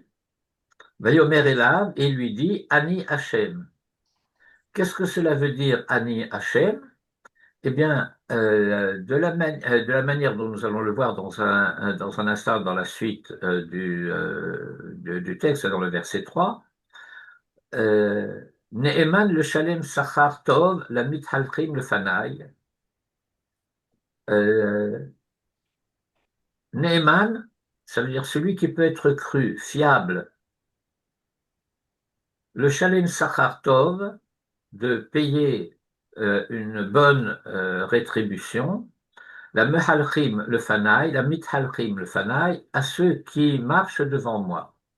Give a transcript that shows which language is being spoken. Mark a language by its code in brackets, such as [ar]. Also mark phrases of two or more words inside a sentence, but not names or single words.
[he] ויאמר אליו, [fr] et il lui dit [he] אני השם. [fr] Qu'est-ce que cela veut dire [he] אני השם? [fr] Eh bien, de la manière dont nous allons le voir dans un instant dans la suite du texte, dans le verset 3, [he] נאמן לשלם שכר טוב למתהלכים לפני. [fr] Ne'eman, ça veut dire celui qui peut être cru, fiable, [he] לשלם שכר טוב, [fr] de payer une bonne rétribution, [he] למהלכים לפני, למתהלכים לפני, [fr] à ceux qui marchent devant moi.